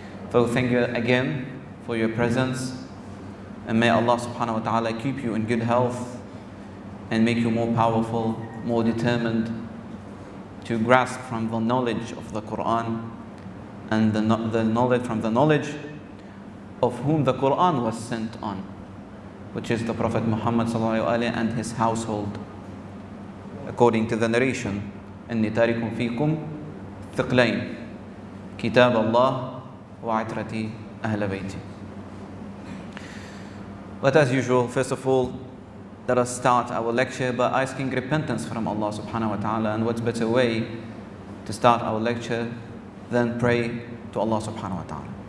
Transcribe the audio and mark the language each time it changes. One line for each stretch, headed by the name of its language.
English: So thank you again for your presence, and may Allah subhanahu wa ta'ala keep you in good health and make you more powerful, more determined to grasp from the knowledge of the Qur'an and the knowledge from the knowledge of whom the Qur'an was sent on, which is the Prophet Muhammad sallallahu alaihi wasallam and his household. According to the narration,
Arabic: إني تارك فيكم ثقلين كتاب الله وعترتي أهل بيتي.
English: But as usual, first of all, let us start our lecture by asking repentance from Allah subhanahu wa ta'ala. And what's better way to start our lecture than pray to Allah subhanahu wa ta'ala.